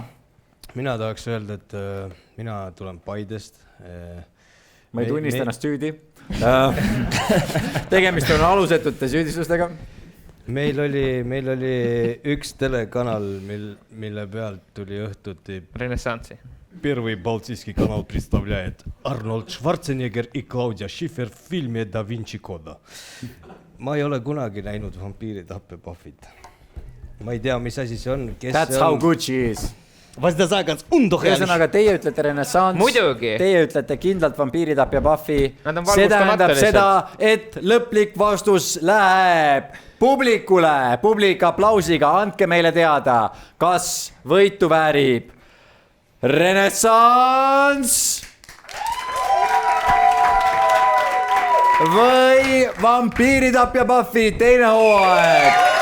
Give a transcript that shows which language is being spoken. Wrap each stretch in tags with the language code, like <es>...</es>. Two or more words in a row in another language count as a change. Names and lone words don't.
<et>Mina tahaks öelda, et mina tulen Paidest. Ma ei tunnista ennast süüdi. Tegemist on alusetute süüdistustega. Meil oli üks telekanal, mille pealt tuli õhtuti Renessansi.</et> <ru>Первый балтийский канал представляет Арнольд Шварценеггер и Клаудия Шифер в фильме «Да Винчи Кода».</ru> <et>Ma ei ole kunagi näinud Vampiiritapja Buffyt. Ma ei tea, mis asi see on.</et> <en>That's how good she is.</en> <et>Ühesõnaga, teie ütlete Renaissance. Muidugi. Teie ütlete kindlalt Vampiiritapja Buffy. See tähendab seda, et lõplik vastus läheb publikule. Publik aplausiga. Andke meile teada, kas võitu väärib Renaissance või Vampiiritapja Buffy teine hooaeg.</et>